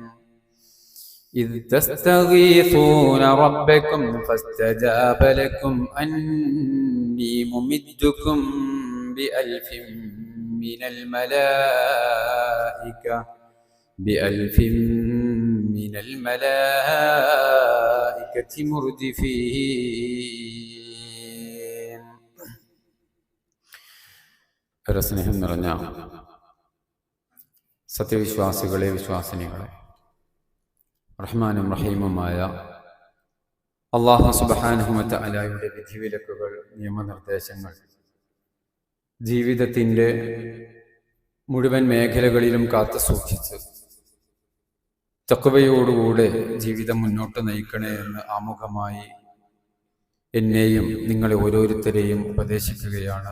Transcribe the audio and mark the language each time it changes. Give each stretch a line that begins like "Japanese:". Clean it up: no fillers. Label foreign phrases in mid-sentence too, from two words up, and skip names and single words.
Arabic: إذ تستغيثون ربكم فاستجاب لكم أني ممدكم بألف من الملائكة مردفين.
Malayalam: സ്നേഹം നിറഞ്ഞ സത്യവിശ്വാസികളെ, വിശ്വാസിനികളെ, റഹ്മാനും റഹീമുമായ അല്ലാഹു
Arabic: سبحانه وتعالى
Malayalam: വിധിവിലക്കുകൾ, നിയമനിർദ്ദേശങ്ങൾ ജീവിതത്തിൻ്റെ മുഴുവൻ മേഖലകളിലും കാത്തു സൂക്ഷിച്ച് തഖ്വയോടുകൂടെ ജീവിതം മുന്നോട്ട് നയിക്കണേ എന്ന് ആമുഖമായി എന്നെയും നിങ്ങളെ ഓരോരുത്തരെയും ഉപദേശിക്കുകയാണ്.